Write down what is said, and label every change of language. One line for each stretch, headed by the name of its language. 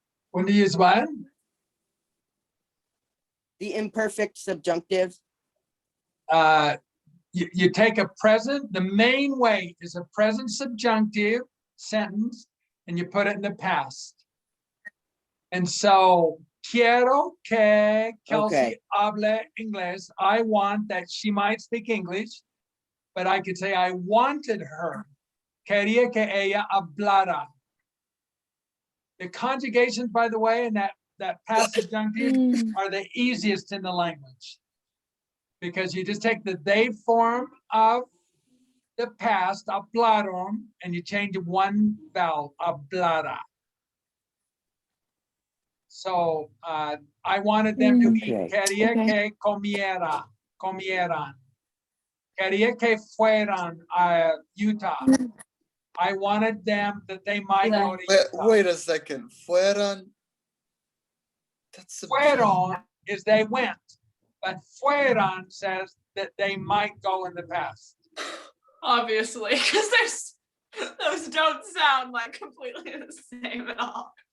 English: When do you use what? The imperfect subjunctive. You take a present, the main way is a present subjunctive sentence, and you put it in the past. And so,
Spanish: quiero que Kelsey hable inglés.
English: I want that she might speak English, but I could say I wanted her.
Spanish: Quería que ella hablara.
English: The conjugations, by the way, in that past subjunctive are the easiest in the language, because you just take the they form of the past, hablaron, and you change one vowel, hablara. So I wanted them to eat.
Spanish: Quería que comieran. Quería que fueran a Utah.
English: I wanted them that they might go to Utah. wait a second. Fueron. That's Fueron is they went, but fueran says that they might go in the past. Obviously, because those don't sound like completely the same at all.